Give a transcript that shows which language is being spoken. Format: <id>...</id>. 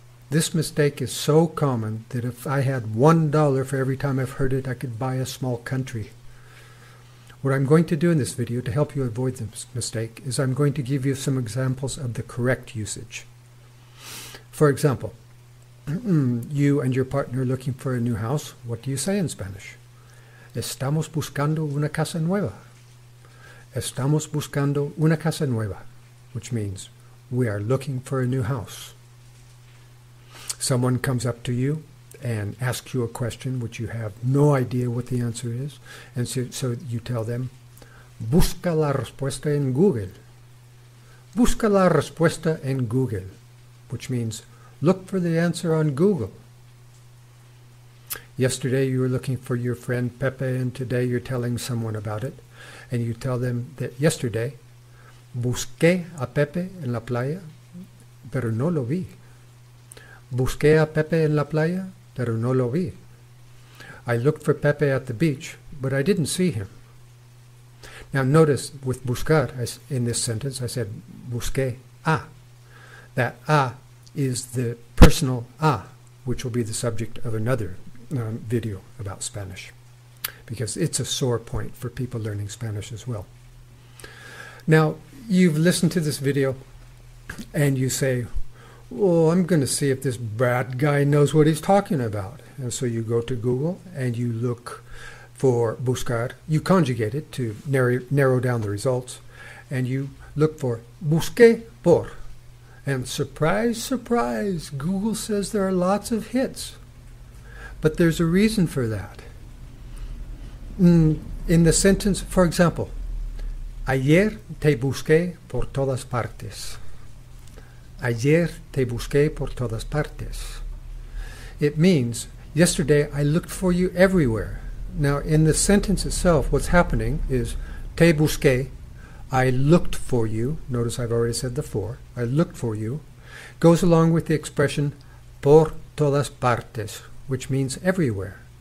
<en>This mistake is so common that if I had $1 for every time I've heard it, I could buy a small country. What I'm going to do in this video to help you avoid this mistake is I'm going to give you some examples of the correct usage. For example, you and your partner are looking for a new house. What do you say in Spanish?</en> <es>Estamos buscando una casa nueva. Estamos buscando una casa nueva,</es> <en>which means we are looking for a new house. Someone comes up to you and asks you a question which you have no idea what the answer is, and so you tell them,</en> <es>busca la respuesta en Google. Busca la respuesta en Google,</es> <en>which means look for the answer on Google. Yesterday you were looking for your friend Pepe, and today you're telling someone about it, and you tell them that yesterday,</en> <es>busqué a Pepe en la playa, pero no lo vi. Busqué a Pepe en la playa, pero no lo vi.</es> <en>I looked for Pepe at the beach, but I didn't see him. Now notice with buscar, in this sentence, I said</en> <es>busqué a.</es> <en>That a is the personal a, which will be the subject of another video about Spanish, because it's a sore point for people learning Spanish as well. Now, you've listened to this video and you say, oh, I'm going to see if this Brad guy knows what he's talking about. And so you go to Google and you look for buscar. You conjugate it to narrow down the results. And you look for</en> <es>busqué por.</es> <en>And surprise, surprise, Google says there are lots of hits. But there's a reason for that. In the sentence, for example,</en> <es>ayer te busqué por todas partes. Ayer te busqué por todas partes.</es> <en>It means, yesterday I looked for you everywhere. Now, in the sentence itself, what's happening is,</en> <es>te busqué,</es> <en>I looked for you. Notice I've already said the for. I looked for you. Goes along with the expression,</en> <es>por todas partes,</es> <en>which means everywhere.</en>